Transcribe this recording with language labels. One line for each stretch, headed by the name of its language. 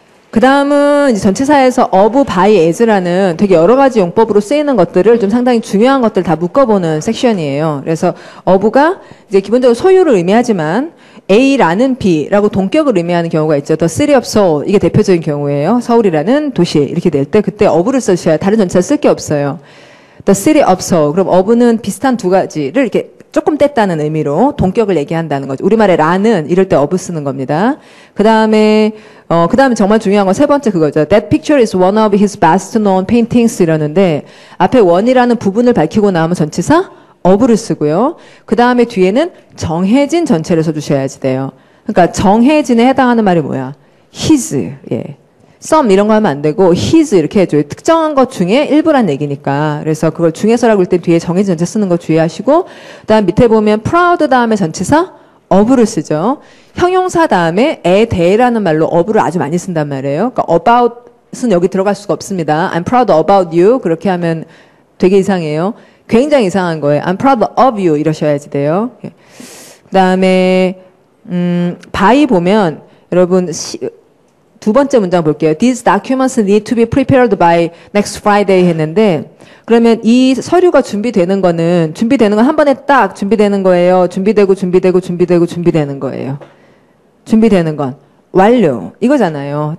Korean: 그 다음은 이제 전치사에서 of, by, as라는 되게 여러 가지 용법으로 쓰이는 것들을 좀 상당히 중요한 것들 다 묶어보는 섹션이에요. 그래서 of가 이제 기본적으로 소유를 의미하지만 A라는 B라고 동격을 의미하는 경우가 있죠.
English: The city of Seoul
Korean: 이게 대표적인 경우예요. 서울이라는 도시 이렇게 낼 때 그때 of를 쓰셔야 다른 전치사 쓸 게 없어요.
English: The city of Seoul.
Korean: 그럼 of는 비슷한 두 가지를 이렇게 조금 뗐다는 의미로 동격을 얘기한다는 거죠. 우리말에 라는 이럴 때 of 쓰는 겁니다. 그 다음에 정말 중요한 건 세 번째 그거죠.
English: That picture is one of his best known paintings
Korean: 이러는데 앞에 one이라는 부분을 밝히고 나오면 전치사 of를 쓰고요. 그 다음에 뒤에는 정해진 전체를 써주셔야지 돼요. 그러니까 정해진에 해당하는 말이 뭐야? his. 예. some 이런 거 하면 안 되고 his 이렇게 해줘요. 특정한 것 중에 일부란 얘기니까. 그래서 그걸 중에서라고 할 때 뒤에 정해진 전체 쓰는 거 주의하시고, 그다음 밑에 보면 proud 다음에 전치사 of를 쓰죠. 형용사 다음에 에 대해라는 말로 of를 아주 많이 쓴단 말이에요. 그러니까 about은 여기 들어갈 수가 없습니다.
English: I'm proud about you
Korean: 그렇게 하면 되게 이상해요. 굉장히 이상한 거예요.
English: I'm proud of you
Korean: 이러셔야지 돼요. 그다음에 by 보면 여러분 두 번째 문장 볼게요.
English: These documents need to be prepared by next Friday
Korean: 했는데 그러면 이 서류가 준비되는 건 한 번에 딱 준비되는 거예요. 준비되고 준비되는 거예요. 준비되는 건 완료 이거잖아요.